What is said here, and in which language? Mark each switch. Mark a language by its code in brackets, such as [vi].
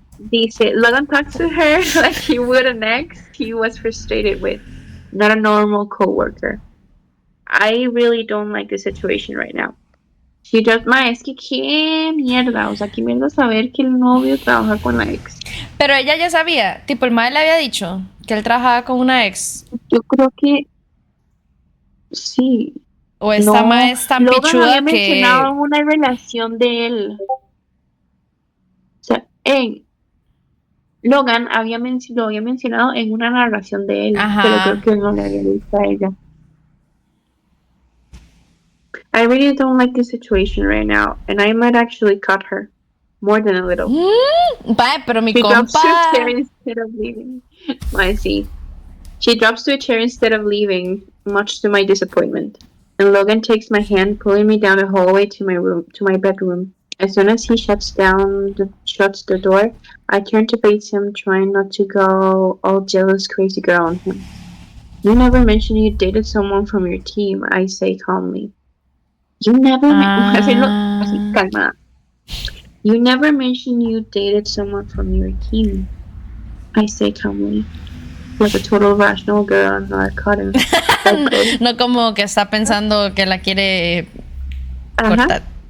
[en] Dice, Logan talks to her like he would an ex he was frustrated with, not a normal coworker. I really don't like the situation right now. She just, [es] es que qué mierda, o sea, qué mierda saber que el novio trabaja con la ex. Pero ella ya sabía, tipo el mae le había dicho que él trabajaba con una ex. Yo creo que sí. O esta mae es tan Logan pichuda había mencionado una relación de él. O sea, Logan lo había mencionado en una narración de él. Ajá. Pero creo que él no le había visto a ella. [en] I really don't like this situation right now, and I might actually cut her. More than a little. [es] Vaya, pero mi [en] She drops to a [es] compa... [en] chair instead of leaving. I see. She drops to a chair instead of leaving, much to my disappointment. And Logan takes my hand, pulling me down the hallway to my bedroom. As soon as he shuts the door, I turn to face him, trying not to go all jealous, crazy girl on him. You never mentioned you dated someone from your team, I say calmly. You never calma. You never mentioned you dated someone from your team, I say calmly. Like a total rational girl, not caught him. [es] No como que está pensando que la quiere cortar.